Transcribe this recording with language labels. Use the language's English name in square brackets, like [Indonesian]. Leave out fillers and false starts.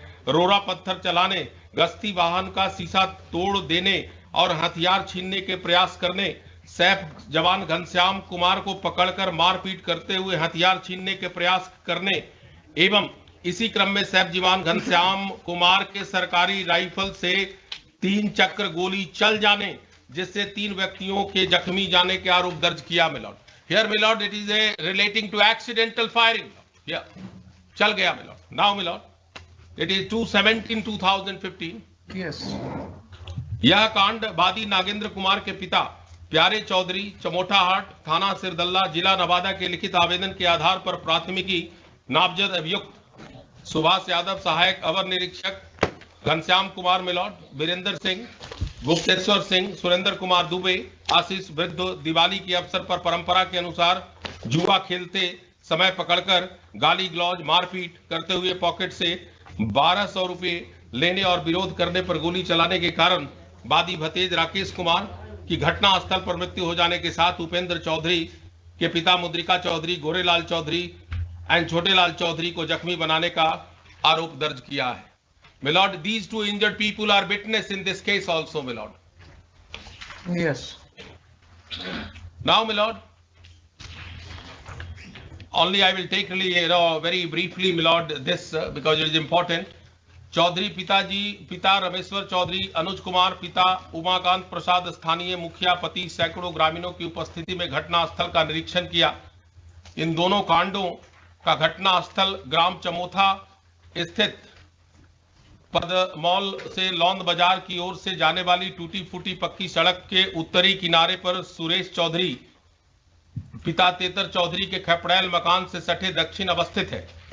[Hindi] रोड़ा पत्थर चलाने, गश्ती वाहन का शीशा तोड़ देने और हथियार छीनने के प्रयास करने, सैफ जवान घनश्याम कुमार को पकड़कर मारपीट करते हुए हथियार छीनने के प्रयास करने एवं इसी क्रम में सैफ जवान घनश्याम कुमार के सरकारी राइफल से 3 चक्र गोली चल जाने, जिससे 3 व्यक्तियों के जख्मी जाने के आरोप दर्ज किया, [English] my lord. Here, my lord, it is relating to accidental firing. Yeah, [Hindi] चल गया, [English] my lord. Now, my lord, it is 2/17/2015. Yes. [Hindi] यह कांड वादी नागेंद्र कुमार के पिता प्यारे चौधरी, चमोटाहाट, थाना सिरदल्ला, जिला नवादा के लिखित आवेदन के आधार पर प्राथमिकी नामजद अभियुक्त सुभाष यादव, सहायक अवर निरीक्षक घनश्याम कुमार, [English] my lord, [Hindi] वीरेंद्र सिंह, गुप्तेश्वर सिंह, सुरेंद्र कुमार दुबे, आशीष वृद्ध दिवाली के अवसर पर परंपरा के अनुसार जुआ खेलते समय पकड़कर गाली गलौज मारपीट करते हुए पॉकेट से 1200 रुपए लेने और विरोध करने पर गोली चलाने के कारण वादी भतेज राकेश कुमार की घटना स्थल पर मृत्यु हो जाने के साथ उपेंद्र चौधरी के पिता मुद्रिका चौधरी, गोरेलाल चौधरी एंड छोटेलाल चौधरी को जख्मी बनाने का आरोप दर्ज किया है. [English] My lord, these 2 injured people are witness in this case also, my lord. Yes. Now, my lord, only I will take really, very briefly, my lord, this because it is important. [Hindi] Chaudhary पिताजी, पिता रमेश्वर चौधरी, अनुज कुमार, पिता उमाकांत प्रसाद, स्थानीय मुखिया, पति, सैकड़ों ग्रामीणों की उपस्थिति में घटना स्थल का निरीक्षण किया. इन दोनों कांडों का घटना स्थल ग्राम चमोथा स्थित पदमौल से लौंद बाजार की ओर से जाने वाली टूटी फूटी पक्की सड़क के उत्तरी किनारे पर सुरेश चौधरी पिता तेतर चौधरी के खपड़ैल मकान से सटे दक्षिण अवस्थित है।